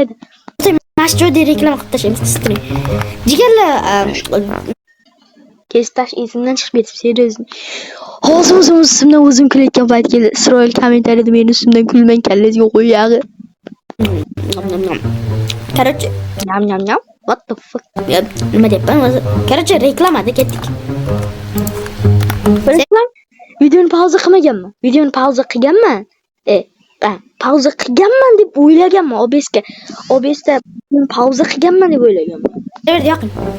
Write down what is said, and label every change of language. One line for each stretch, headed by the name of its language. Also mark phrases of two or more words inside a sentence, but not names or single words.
Uzbek: Mana shu joyda reklama qilib tashlaymiz, qistring. Jigarlar, kesib tash esimdan chiqib ketib, seriously. Hozir o'zimdan o'zim kulayotgan payt keldi. Isroil kommentariyada meni ustimdan kulmang, kallangizga qo'yag'i. Короче, Nyam.
English: What the fuck?
Uzbek: nima deyapman o'zi? Короче, reklamada ketdik. Videoni pauza qilmaganman. Pauza qilganman deb o'ylaganman OBSga. OBSda pauza qilganman deb o'ylaganman. Yoqing.